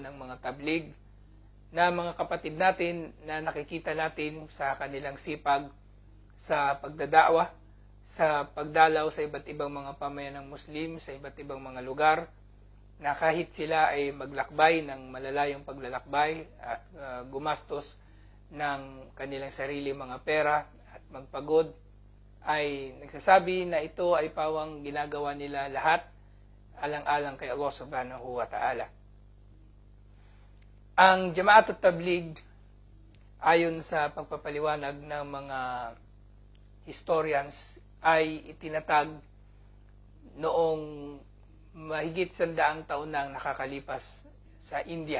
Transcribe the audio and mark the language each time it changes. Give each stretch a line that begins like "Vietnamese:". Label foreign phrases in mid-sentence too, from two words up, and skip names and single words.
Filipino: ng mga tabligh na mga kapatid natin na nakikita natin sa kanilang sipag sa pagdada'wa, sa pagdalaw sa iba't ibang mga pamayan ng Muslim, sa iba't ibang mga lugar, na kahit sila ay maglakbay ng malalayong paglalakbay at gumastos ng kanilang sarili mga pera at magpagod, ay nagsasabi na ito ay pawang ginagawa nila lahat alang-alang kay Allah
Arabic: سبحانه وتعالى.
Filipino: Ang Jama'atut Tabligh, ayon sa pagpapaliwanag ng mga historians, ay itinatag noong mahigit 100 taon nang nakakalipas sa India.